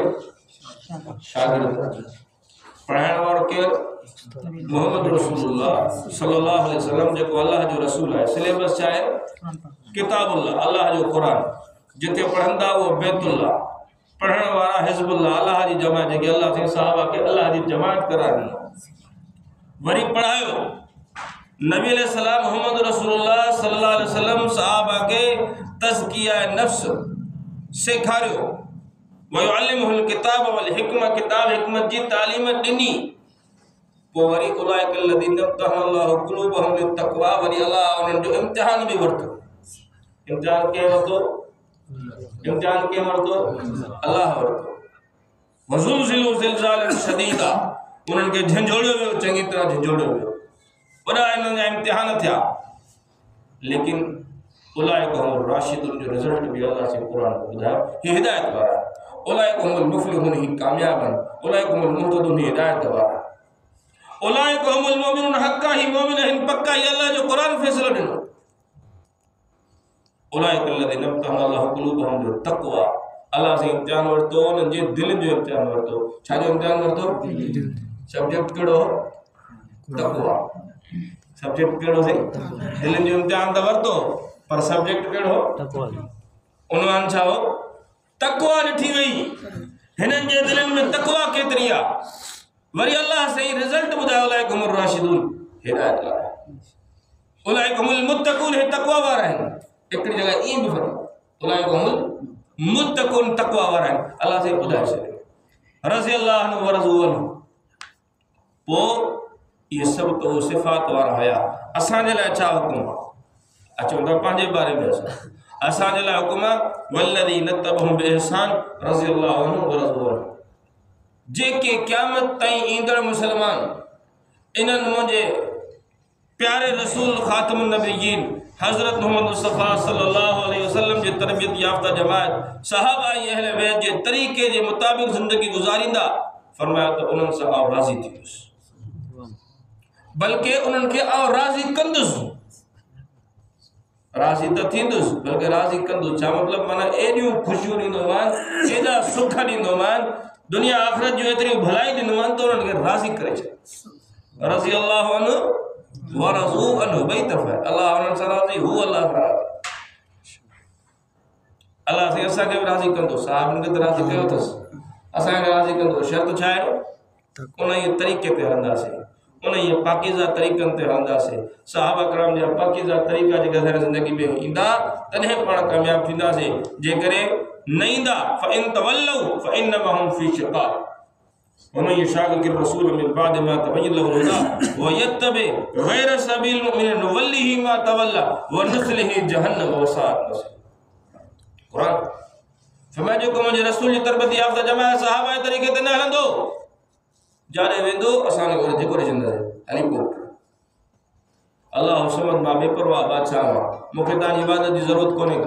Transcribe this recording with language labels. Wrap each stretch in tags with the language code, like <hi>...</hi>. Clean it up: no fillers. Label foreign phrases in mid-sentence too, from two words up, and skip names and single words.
<sd>शागिर्द। पढ़ाइण वारो केरु? मोहम्मद रसूलुल्लाह</sd> <ar>صلى الله عليه وسلم,</ar> <sd>जेको अल्लाह जो रसूल आहे। सिलेबस छा आहे? किताबुल्लाह, अल्लाह जो क़ुरान। जिते पढ़ंदा वो बैतुल्लाह, पढ़ण वारा हिज़्बुल्लाह, अल्लाह जी जमात, जेके अल्लाह से सहाबा के अल्लाह जी जमात करार ॾिनो। वरी पढ़ायो नबी अलैहिस्सलाम मोहम्मद रसूलुल्लाह</sd> <ar>صلى الله عليه وسلم</ar> <sd>सहाबा के तज़किया नफ्स सेखारियो।</sd> <ar>ويعلمهم الكتاب والحكمة,</ar> <sd>किताब हिकमत जी तालीम ॾिनी।</sd> <ar>पोइ वरी أولئك الذين امتحن الله قلوبهم للتقوى,</ar> <sd>वरी अल्लाह उन्हनि जो इम्तिहान बि वरितो। इम्तिहान कंहिं वरितो? इम्तिहान कंहिं वरितो? अल्लाह वरितो।</sd> <ar>وزلزلوا زلزالا شديدا,</ar> <sd>उन्हनि खे झंझोड़ियो वियो, चङी तरह झंझोड़ियो वियो। वॾा इन्हनि जा इम्तिहान थिया। लेकिन</sd> <ar>أولئك هم الراشدون</ar> <sd>जो रिज़ल्ट बि अल्लाह से क़ुरान ॿुधायो, ही हिदायत वारा।</sd> <ar>أولئك هم المفلحون,</ar> <sd>ही कामयाब आहिनि।</sd> <ar>أولئك هم المهتدون,</ar> <sd>ही हिदायत वारा।</sd> <ar>أولئك هم المؤمنون حقا,</ar> <sd>ही मोमिन आहिनि पक्का, ही अल्लाह जो क़ुरान फ़ैसिलो ॾिनो।</sd> <ar>أولئك الذين امتحن الله قلوبهم للتقوى,</ar> <sd>अल्लाह से इम्तिहान वरितो, उन्हनि जे दिलनि जो इम्तिहान वरितो। छा जो इम्तिहान वरितो? सब्जेक्ट कहिड़ो? तक़वा। सब्जेक्ट कहिड़ो से? दिलनि जो इम्तिहान त वरितो, पर सब्जेक्ट कहिड़ो? तक़वा। उन्वान छा हो? तक़वा ॾिठी वई। हिननि जे दिलनि में तक़वा केतिरी आहे? वरी अल्लाह सही रिज़ल्ट ॿुधायो,</sd> <ar>أولئك هم الراشدون,</ar> <sd>हिदायत वारा।</sd> <ar>أولئك هم المتقون,</ar> <sd>हे तक़वा वारा आहिनि। हिकिड़ी जगह ईअं बि फरमायो</sd> <ar>أولئك هم المتقون,</ar> <sd>तक़वा वारा आहिनि। अल्लाह से ॿुधाए छॾियो</sd> <ar>رضي الله عنهم ورضوا عنه.</ar> <sd>पोइ इहे सभु तो सिफ़ात वारा हुया। असांजे लाइ छा हुकुम आहे? अचूं था पंहिंजे बारे में। असांजे लाइ हुकुम आहे</sd> <ar>والذين اتبعوهم بإحسان رضي الله عنهم ورضوا عنه.</ar> <sd>जेके क़यामत ताईं ईंदड़ मुसलमान इन्हनि मुंहिंजे प्यारे रसूल</sd> <ar>خاتم النبيين</ar> <sd>हज़रत मोहम्मद मुस्तफ़ा</sd> <ar>صلى الله عليه وسلم</ar> <sd>जे तरबियत याफ़्ता जमात सहाबा ऐं अहले बैत जे तरीक़े जे मुताबिक़ ज़िंदगी गुज़ारींदा, फरमाया त उन्हनि सां आउं राज़ी थींदुसि, बल्कि उन्हनि खे आउं राज़ी कंदुसि। राज़ी त थींदुसि, बल्कि राज़ी कंदुसि। छा मतिलबु? माना एॾियूं ख़ुशियूं ॾींदोमान, एॾा सुख ॾींदोमान, दुनिया आख़िरत जो एतिरी भलाई ॾींदोमान त उन्हनि खे राज़ी करे छॾ।</sd> <ar>رضي الله عنهم ورضوا عنه,</ar> <sd>ॿई तरफ़ आहे। अल्लाह उन्हनि सां राज़ी, हू अल्लाह सां राज़ी। अल्लाह से असांखे बि राज़ी कंदो, साहिबनि खे त राज़ी कयो अथसि, असांखे राज़ी कंदो। शर्त छा आहे? उन ई तरीक़े ते हलंदासीं, उन ई पाकीज़ा तरीक़नि ते हलंदासीं। सहाबा किराम जा पाकीज़ा तरीक़ा जेके असांजी ज़िंदगी में ईंदा, तॾहिं पाण कामयाब थींदासीं। जेकॾहिं न ईंदा</sd> <ar>فإن تولوا فإنما هم في شقاق ومن يشاقق الرسول من بعد ما تبين له الهدى ويتبع غير سبيل المؤمنين نوله ما تولى ونصله جهنم وساءت مصيرا.</ar> <sd>कुरान फरमाए जो मुंहिंजे रसूल जी तरबियत याफ़्ता जमात सहाबा जे तरीक़े ते न हलंदो, जाॾे वेंदो असां जेको ॾिसंदासीं हेलीकॉप्टर। अल्लाह समद मां बेपरवाह बादशाह मां, मूंखे तव्हांजी इबादत जी ज़रूरत कोन्हे का।</sd>